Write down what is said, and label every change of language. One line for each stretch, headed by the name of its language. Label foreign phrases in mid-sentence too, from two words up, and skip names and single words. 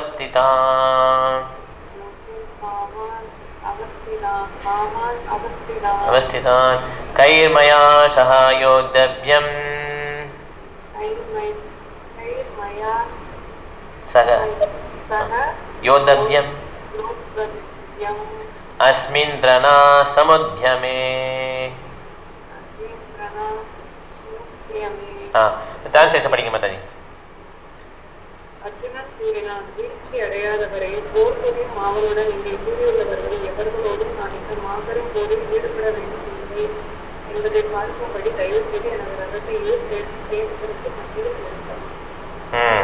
Sanskrit: अवस्थितान् कैर्मया सह योद्धव्यम् सह योद्धव्यम् अस्मिन् रणसमुद्यमे
Tamil: ट्रांसलेशन படிங்க மாதாஜி. அர்ஜுனன் கூறினான், வீழ்ச்சி அடையாதவரை போர்க்களம் ஆவலுடன் இங்கே கூறியுள்ளவர்கள் எவர்களோடும் நான் இந்த மாபெரும் போரில் ஈடுபட வேண்டும் என்பதை பார்க்கும்படி தயவு செய்து எனது ரதத்தையே சேர்ப்பதற்கு மத்தியில் கொடுத்தார்.